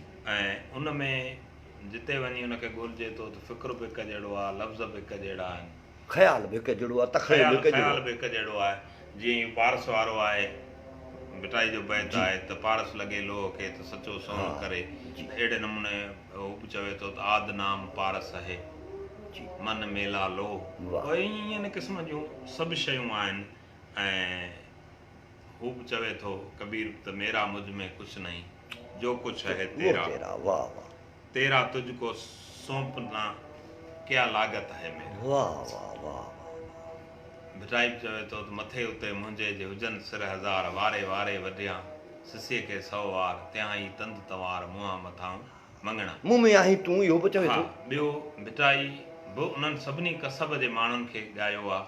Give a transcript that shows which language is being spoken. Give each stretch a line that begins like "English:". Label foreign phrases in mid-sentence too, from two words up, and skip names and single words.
Sindhi: ऐं उन में जिते वञी उनखे ॻोल्हिजे थो त फ़िक्र बि हिकु जहिड़ो आहे, लफ़्ज़ बि हिकु जहिड़ा आहिनि, ख़्याल बि हिकु जहिड़ो आहे, तख़यल बि हिकु ख़्याल जहिड़ो। बि हिकु जहिड़ो आहे। जीअं ई पारस वारो आहे, भिटाई जो बैत जी। आहे त पारस लॻे लोह खे त सचो सोन हाँ, करे। जी। अहिड़े नमूने हू बि चवे थो त आद नाम पारस आहे जी। मन मेला लो। वाह। इन क़िस्म जूं सभु शयूं आहिनि। ऐं हू बि चवे थो कबीर त
Hindi: मेरा मुझ में कुझु नहीं, जो कुझु है वो तेरा, तेरा। वाह वाह तेरा तुझको सौंपना क्या लागत है मेरा।
Sindhi: वाह वाह वाह। भिटाई बि चवे थो त मथे उते मुंहिंजे जे हुजनि सिर हज़ार, वारे वारे वढिया सिसीअ खे 100 वार, त्यां ई तंद तवार मुंहं मथां मङणा। मुंहुं में आहीं तूं, इहो बि चवे हा, थो। ॿियो भिटाई बि उन्हनि सभिनी कसब जे माण्हुनि खे ॻायो आहे।